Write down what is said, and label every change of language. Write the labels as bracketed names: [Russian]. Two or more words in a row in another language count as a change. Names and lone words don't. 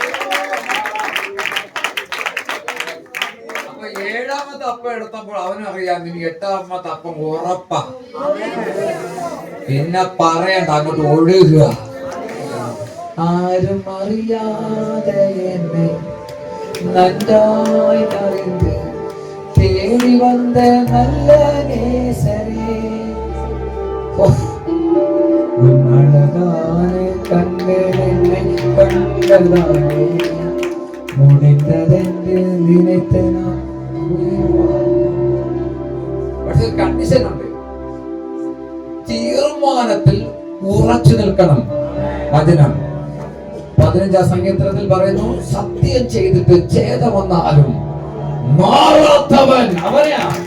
[Malayalam] അപ്പൊ ഏഴാമത്തെ അപ്പം എടുത്തപ്പോൾ അവനറിയാം ഇനി 8ാമത്തെ അപ്പം ഉറപ്പാ. പിന്നെ പറയണ്ട, അങ്ങോട്ട് ഒഴുകുക. [Tamil] ஆரும் அறியாதே என்னை நன்றாய் அறிந்து தேடி வந்த நல்ல நேசரே, உன் அழகான கண்கள் என்னை கண்டதாலே முடிந்ததென்று நினைத்த நான். [Malayalam] പക്ഷെ കണ്ടീഷൻ ഉണ്ട്, തീരുമാനത്തിൽ ഉറച്ചു നിൽക്കണം. വചനം 15ാം സങ്കീർത്തനത്തിൽ പറയുന്നു, സത്യം ചെയ്തിട്ട് ഛേദം വന്നാലും മാറാത്തവൻ അവനെയാ.